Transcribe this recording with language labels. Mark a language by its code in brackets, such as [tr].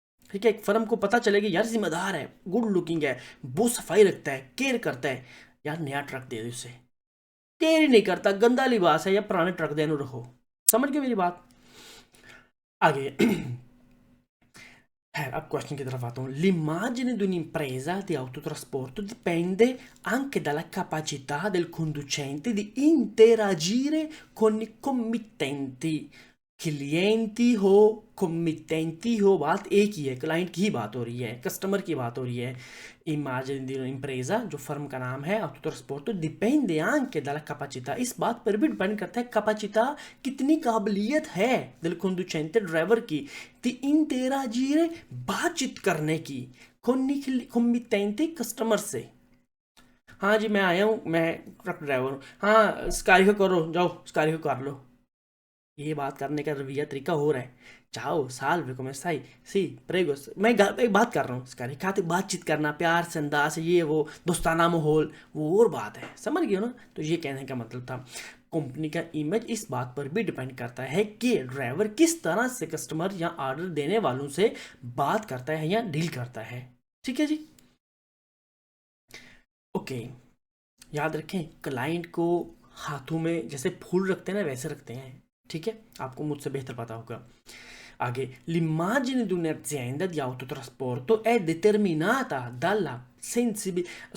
[hi] ठीक है, एक फर्म को पता चलेगा यार जिम्मेदार है, गुड लुकिंग है, बहुत सफाई रखता है, केयर करता है, यार नया ट्रक दे दो उसे। केयर ही नहीं करता, गंदा लिबास है, या पुराने ट्रक देने रखो। समझ गए मेरी बात? आगे अब क्वेश्चन की तरफ आता हूँ। [it] L'immagine di un'impresa di autotrasporto dipende anche dalla capacità del conducente di interagire con i committenti। [hi] क्लिएंटी हो, committenti हो, बात एक ही है, क्लाइंट की ही बात हो रही है, कस्टमर की बात हो रही है. [it] Immagine di un'impresa, [hi] जो फर्म का नाम है, [it] autotrasporto dipende anche dalla capacità. [hi] इस बात पर भी डिपेंड करता है capacità, कितनी काबिलियत है [it] del conducente [hi] ड्राइवर की [it] di interagire, [hi] बातचीत करने की [it] con i committenti [hi] कस्टमर से. हाँ जी, मैं आया हूँ, मैं ट्रक ड्राइवर हूँ. हाँ, स्कारी को करो, जाओ स्कारी को कर लो. ये बात करने का रवैया तरीका हो रहा है. चाओ साल्वे [it] come stai [hi] सी प्रेगो. एक बात कर रहा हूँ, इसका खाते बातचीत करना प्यार से, अंदाज से, ये वो दोस्ताना माहौल, वो और बात है, समझ गए हो ना. तो ये कहने का मतलब था, कंपनी का इमेज इस बात पर भी डिपेंड करता है कि ड्राइवर किस तरह से कस्टमर या ऑर्डर देने वालों से बात करता है या डील करता है. ठीक है जी. ओके, याद रखें, क्लाइंट को हाथों में जैसे फूल रखते हैं ना, वैसे रखते हैं. ठीक है, आपको मुझसे बेहतर पता होगा. आगे, [it] l'immagine di un'azienda di autotrasporto è determinata dalla sensibilità.